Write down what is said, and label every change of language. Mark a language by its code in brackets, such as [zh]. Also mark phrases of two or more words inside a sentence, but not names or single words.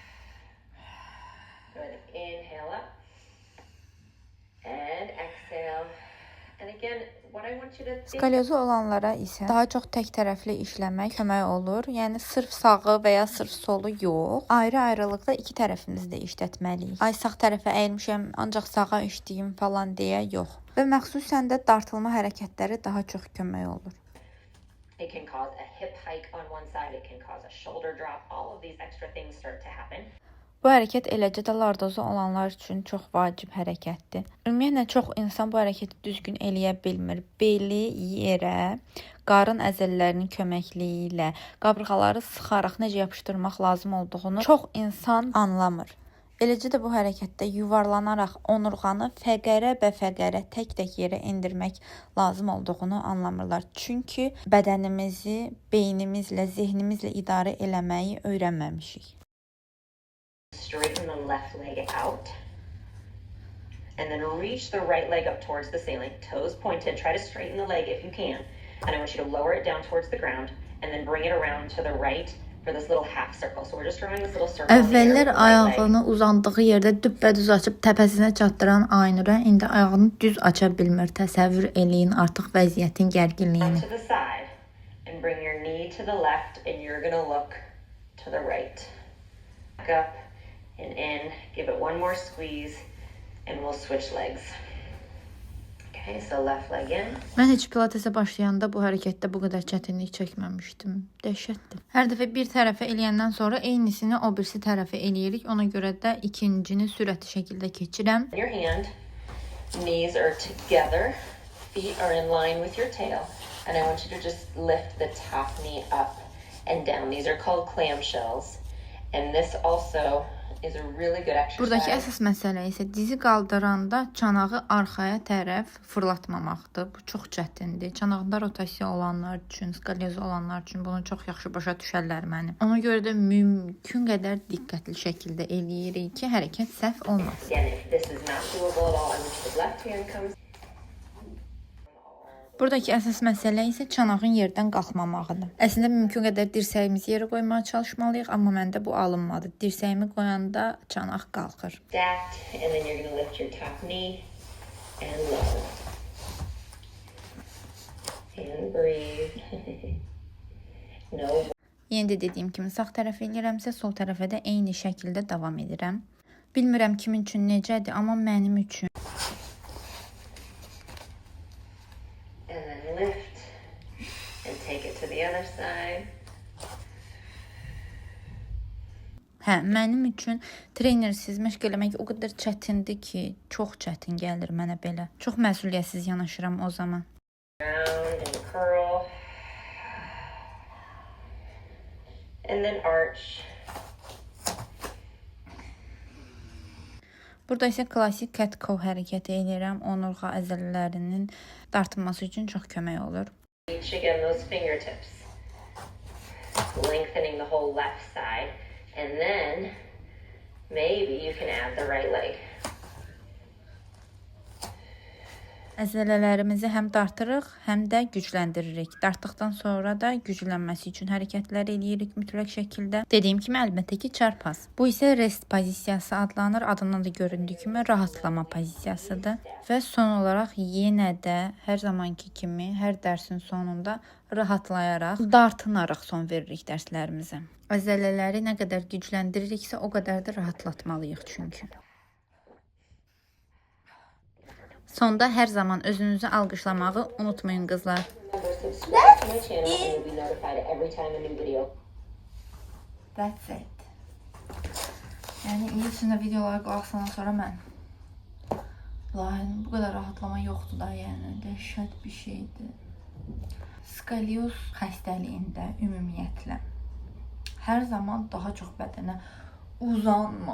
[az] Skoliozu olanlara isə daha çox tək tərəfli işləmək kömək olur. Yəni sırf sağı və ya sırf solu yox, ayrı-ayrılıqda iki tərəfimizi də işlətməliyik. Ay sağ tərəfə əyilmişəm, ancaq sağa işləyim falan deyə yox. Və məxsusən də dartılma hərəkətləri daha çox kömək olur. [en] It can cause a hip hike on one side, it can cause a shoulder drop. All of these extra things start to happen. [az] Bu hərəkət eləcə də lardozu olanlar üçün çox vacib hərəkətdir. Ümumiyyətlə çox insan bu hərəkəti düzgün eləyə bilmir. Beli yerə, qarın əzələlərinin köməkliyi ilə qabırğaları sıxaraq necə yapışdırmaq lazım olduğunu çox insan anlamır. Eləcə də bu hərəkətdə yuvarlanaraq onurğanı fəqərə bə fəqərə tək-tək yerə endirmək lazım olduğunu anlamırlar. Çünki bədənimizi beynimizlə, zehnimizlə idarə eləməyi öyrənməmişik. [en] Straighten the left leg out. And then reach the right leg up towards the ceiling. Toes pointed. Try to straighten the leg if you can. And I want you to lower it down towards the ground and then bring it around to the right for this little half circle. So we're just drawing this little circle. [az] Əvvəllər ayağını uzandığı yerdə düppədüz açıb təpəsinə çatdıran Aynurə indi ayağını düz aça bilmir. Təsəvvür eləyin artıq vəziyyətin gərginliyini. [en] To the side and bring your knee to the left and you're going to look to the right. Back up and in. Give it one more squeeze and we'll switch legs. Okay, so left leg in. [az] Mən heç pilatesə başlayanda bu hərəkətdə bu qədər çətinlik çəkməmişdim. Dəhşətdir. Hər dəfə bir tərəfə eləyəndən sonra eynisini o birisi tərəfə eləyirik. Ona görə də ikincini sürətli şəkildə keçirəm. [en] Your hand, knees are together, feet are in line with your tail, and I want you to just lift the top knee up and down. These are called clamshells, and this also is a really good exercise. [az] Buradakı əsas məsələ isə dizi qaldıranda çanağı arxaya tərəf fırlatmamaqdır. Bu çox çətindir. Çanağında rotasiya olanlar üçün, skalyoz olanlar üçün bunu çox yaxşı başa düşərlər mənim. Ona görə də mümkün qədər diqqətli şəkildə eləyirik ki, hərəkət səhv olmasın. [en] Again, if this is not doable at all, I want you to left hand comes. [az] Buradakı əsas məsələ isə çanağın yerdən qalxmamağıdır. Əslində mümkün qədər dirsəyimizi yerə qoymağa çalışmalıyıq, amma məndə bu alınmadı. Dirsəyimi qoyanda çanaq qalxır. [en] Stacked, and then you're going to lift your top knee and lower. And breathe. No. [az] Yenə də dediyim kimi sağ tərəfə eləyirəmsə, sol tərəfə də eyni şəkildə davam edirəm. Bilmirəm kimin üçün necədir, amma mənim üçün. [en] And then lift and take it to the other side. [az] Hə, mənim üçün trenersiz məşq eləmək o qədər çətindir ki, çox çətin gəlir mənə belə. Çox məsuliyyətsiz yanaşıram o zaman. [en] Round and curl. And then arch. [az] Burada isə klassik cat-cow hərəkəti edirəm. Onurğa əzələlərinin dartılması üçün çox kömək olur. [en] Reach again those fingertips. Lengthening the whole left side. And then maybe you can add the right leg. [az] Əzələlərimizi həm dartırıq, həm də gücləndiririk. Dartdıqdan sonra da güclənməsi üçün hərəkətlər eləyirik mütləq şəkildə. Dediyim kimi əlbəttə ki, çarpaz. Bu isə rest pozisiyası adlanır. Adından da göründüyü kimi rahatlama pozisiyasıdır. Və son olaraq yenə də hər zamanki kimi hər dərsin sonunda rahatlayaraq, dartınaraq son veririk dərslərimizə. Əzələləri nə qədər gücləndiririksə, o qədər də rahatlatmalıyıq çünki. Sonda hər zaman özünüzü alqışlamağı unutmayın qızlar. [en] That's it. [az] Yəni il içində videolara qalxsandan sonra mən bu qədər rahatlama yoxdur da, yəni dəhşət bir şeydir. Skalyoz xəstəliyində ümumiyyətlə hər zaman daha çox bədənə uzanma.